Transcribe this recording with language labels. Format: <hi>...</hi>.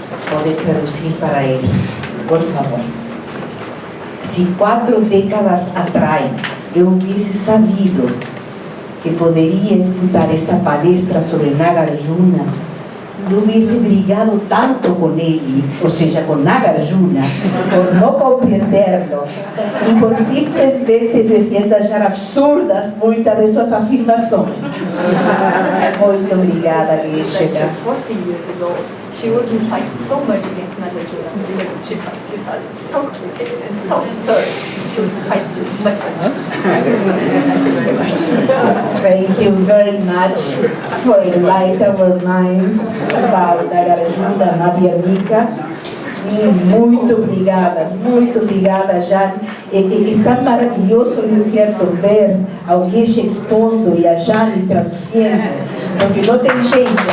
<pt>Pode traduzir para ele, por favor. Se 4 décadas atrás eu hubiese sabido que poderia escutar esta palestra sobre Nagarjuna, não hubiese brigado tanto com ele, ou seja, com Nagarjuna, por não compreendê-lo e por simplesmente achar absurdas muitas de suas afirmações. Muito obrigada, Geshe-ga.</pt> <en>40 years ago, she wouldn't fight so much against Nagarjuna because she thought it's so complicated and so absurd. She would fight much less. Thank you very much for enlightening our minds about Nagarjuna, Madhyamika.</en> <pt>Muito obrigada, Jane. É tão maravilhoso, não é certo, ver alguém expondo e a Jane traduzindo, porque não tem jeito.</pt>